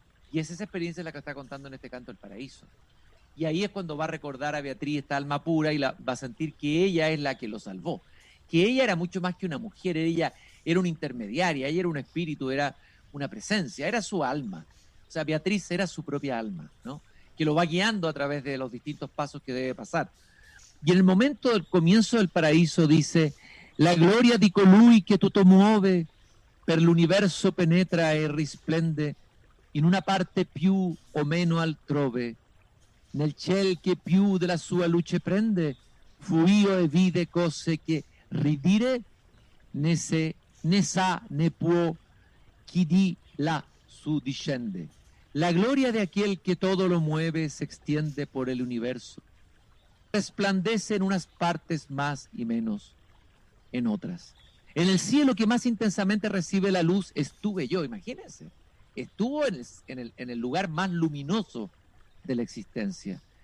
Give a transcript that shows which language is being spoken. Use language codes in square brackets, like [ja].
[es] Y es esa experiencia la que está contando en este canto El Paraíso. Y ahí es cuando va a recordar a Beatriz, esta alma pura, y va a sentir que ella es la que lo salvó. Que ella era mucho más que una mujer, ella era una intermediaria, ella era un espíritu, era una presencia, era su alma. O sea, Beatriz era su propia alma, ¿no? Que lo va guiando a través de los distintos pasos que debe pasar. Y en el momento del comienzo del paraíso dice, [it] la gloria di colui che tutto muove, per l'universo penetra e risplende, in una parte più o meno altrove, nel ciel che più della sua luce prende, fu io e vide cose che ridire, ne sa ne può, chi di là su discende. [es] La gloria de aquel que todo lo mueve se extiende por el universo, resplandece en unas partes más y menos en otras. En el cielo que más intensamente recibe la luz estuve yo, imagínense, estuvo en el lugar más luminoso de la existencia.